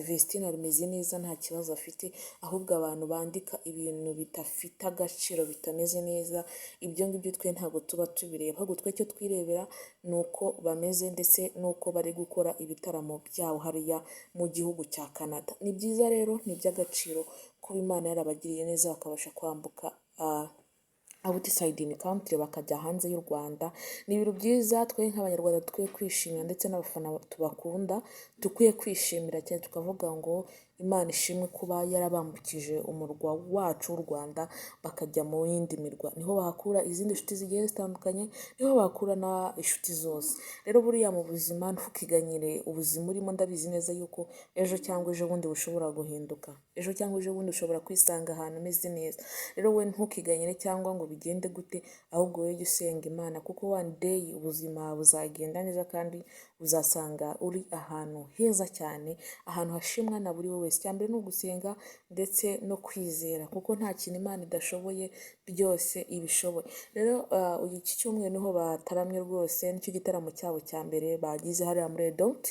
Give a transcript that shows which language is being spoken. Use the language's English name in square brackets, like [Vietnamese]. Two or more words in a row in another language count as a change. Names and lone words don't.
[Kinyarwanda] Vestina arimeze neza, nta kibazo afite, ahubwo abantu bandika ibintu bitafite agaciro, bitameze neza, ibyo ngibyo twe ntabwo tuba tubireba, ahubwo twe icyo twirebera ni uko bameze ndetse n'uko bari gukora ibitaramo byabo hariya mu gihugu cya Canada. Ni byiza rero, ni iby'agaciro kuba Imana yarabagiriye neza bakabasha kwambuka [English] outside in country [Kinyarwanda] bakajya hanze y'u Rwanda. Ni ibintu byiza, twe nk'Abanyarwanda dukwiye kwishimira ndetse n'abafana tubakunda dukwiye kwishimira cyane, tukavuga ngo Imana ishimwe kuba yarabambukije umurwa wacu w'u Rwanda bakajya mu yindi mirwa, niho bahakura izindi nshuti zigiye zitandukanye, niho bahakura na inshuti zose. Rero buriya mu buzima ntukiganyire ubuzima urimo, ndabizi neza yuko ejo cyangwa ejo bundi bushobora guhinduka, ejo cyangwa ejo bundi ushobora kwisanga ahantu umeze neza. Rero we ntukiganyire cyangwa ngo bigende gute, ahubwo wowe jya usenga Imana kuko [English] one day [Kinyarwanda] ubuzima buzagenda neza kandi uzasanga uri ahantu heza cyane, ahantu hashimwa na buri wese. Icya mbere ni ugusenga ndetse no kwizera, kuko nta kintu Imana idashoboye, byose ibishoboye. Rero iki cyumweru niho bataramye rwose, nicyo gitaramo cyabo cya mbere bagize hariya muri Edouti.